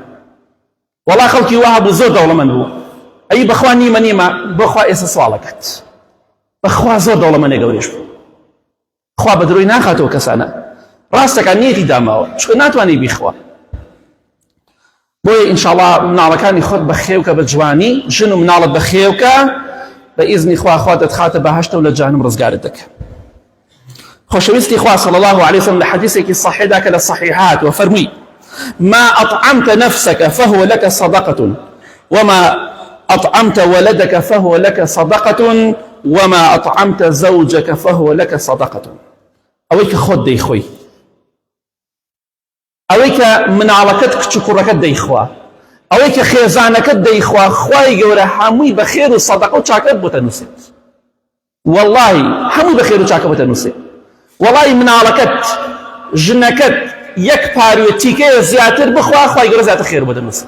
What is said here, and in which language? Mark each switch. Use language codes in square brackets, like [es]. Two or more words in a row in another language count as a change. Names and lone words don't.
[ckb] وەڵا خەڵکی وا بوو زۆر دەوڵەمەند بوو ئەی بەخوا نیمە بۆخوا ئێستا سواڵەکەت بەخوا زۆر دەوڵەمەندێ گەورێش بوو خوا بە درۆی ناخاتەوە کەسانە ڕاستەکە نیەتی داماوە چکە ناتوانێ بیخوا. بۆیە ئینشاءڵڵا مناڵەکانی خۆت بەخێوکە بە جوانی ژن و مناڵت بەخێوکە بە ئیزنی خوا دەتخاتە بەهەشتە و لە جەهەنەم ڕزگارت دەکە. خۆشەویستی خوا [ar] صلی الله عليه وسلم [ckb] لە حەدیثێکی صحیحدا کە لە صحیحات وفەرمووی [ar] ما أطعمت نفسك فهو لك صدقة وما أطعمت ولدك فهو لك صدقة وما أطعمت زوجك فهو لك صدقة. [ckb] ئەوەی کە خۆت دەیخۆی ئەوەی کە مناڵەکەت کچ و کوڕەکەت دەیخوا ئەوەی کە خێزانەکەت دەیخوا خوای گەورە هەمووی بە خێر و سەدەقە و چاکەت بۆ تەنووسێت وەڵڵاهی هەمووی بە خێر و چاکە بۆ تەنووسێت. وەڵڵاهی مناڵەکەت ژنەکەت یەک پاروێ تیکەیە زیاتر بخوا خوای گەورە زیاتر خێر بۆ دەنووسێت.